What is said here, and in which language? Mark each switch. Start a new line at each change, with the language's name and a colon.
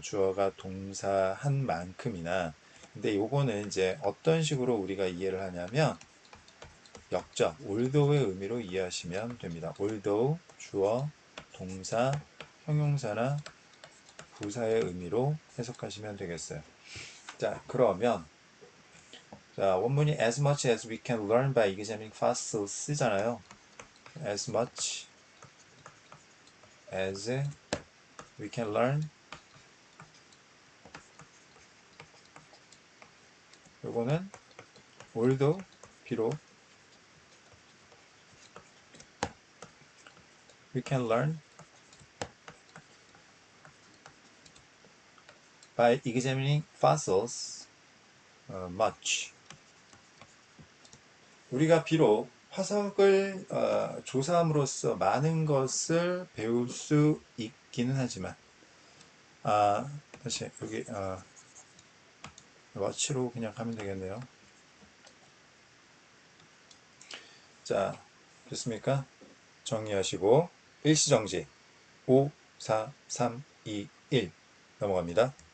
Korean: 주어가 동사한 만큼이나. 근데 요거는 이제 어떤 식으로 우리가 이해를 하냐면 역적, although의 의미로 이해하시면 됩니다. although, 주어, 동사, 형용사나 부사의 의미로 해석하시면 되겠어요. 자, 그러면 자, 원문이
English: as much as we can learn by examining fossils
Korean: 쓰잖아요.
English: as much as we can learn
Korean: 요거는
English: although,
Korean: 비록
English: we can learn by examining fossils much.
Korean: 우리가 비록 화석을 조사함으로써 많은 것을 배울 수 있기는 하지만 다시 여기 워치로 그냥 가면 되겠네요. 자, 됐습니까? 정리하시고 일시정지 5, 4, 3, 2, 1 넘어갑니다.